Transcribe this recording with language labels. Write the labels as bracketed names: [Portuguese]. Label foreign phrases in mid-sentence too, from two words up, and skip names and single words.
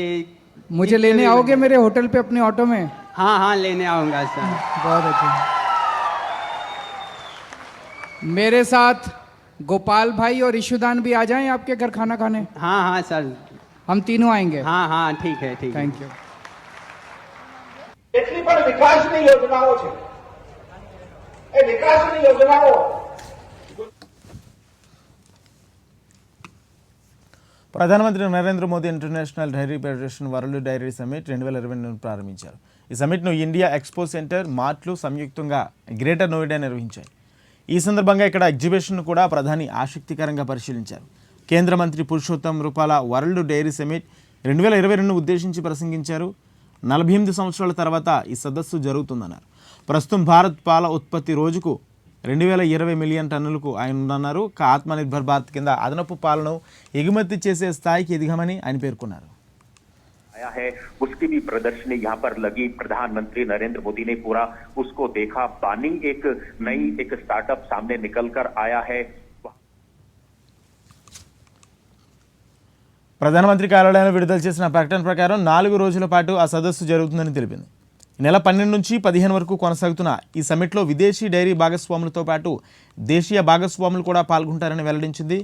[Hindi] मुझे लेने आओगे मेरे होटल पे अपने ऑटो में? हाँ हाँ, लेने आऊँगा सर। बहुत अच्छा। मेरे साथ गोपाल भाई और ईशुदान भी आ जाएं आपके घर खाना खाने। हाँ हाँ सर, हम तीनों आएंगे। हाँ हाँ ठीक है, ठीक है। [English] thank you. [Gujarati] એટલી પણ વિકાસની યોજનાઓ છે. એ વિકાસની યોજનાઓ [Telugu] ప్రధానమంత్రి నరేంద్ర మోదీ ఇంటర్నేషనల్ డైరీ ఫెడరేషన్ వరల్డ్ డైరీ సమ్మిట్ 2022 ప్రారంభించారు. ఈ సమ్మిట్ను ఇండియా ఎక్స్పో సెంటర్, మార్ట్లు సంయుక్తంగా గ్రేటర్ నోయిడా నిర్వహించాయి. ఈ సందర్భంగా ఇక్కడ ఎగ్జిబిషన్ను కూడా ప్రధాని ఆసక్తికరంగా పరిశీలించారు. కేంద్ర మంత్రి పురుషోత్తం రూపాల వరల్డ్ డైరీ సమ్మిట్ 2022ను ఉద్దేశించి ప్రసంగించారు. 48 సంవత్సరాల తర్వాత ఈ సదస్సు జరుగుతుందన్నారు. ప్రస్తుతం భారత్ పాల ఉత్పత్తి రోజుకు 2020 మిలియన్ టన్నులకు ఆయన ఉందన్నారు. ఆత్మనిర్భర్ భారత్ కింద అదనపు పాలను ఎగుమతి చేసే స్థాయికి ఎదిగామని ఆయన పేర్కొన్నారు. [Hindi] आया है उसकी भी प्रदर्शनी यहाँ पर लगी। प्रधानमंत्री नरेंद्र मोदी ने पूरा उसको देखा। पानी एक नई एक स्टार्टअप सामने निकल कर आया है। [Telugu] ప్రధానమంత్రి కార్యాలయంలో విడుదల చేసిన ప్రకటన ప్రకారం 4 రోజుల పాటు ఆ సదస్సు జరుగుతుందని తెలిపింది. ఈ నెల 12 నుంచి 15 వరకు కొనసాగుతున్న ఈ సమ్మిట్లో విదేశీ డైరీ భాగస్వాములతో పాటు దేశీయ భాగస్వాములు కూడా పాల్గొంటారని వెల్లడించింది.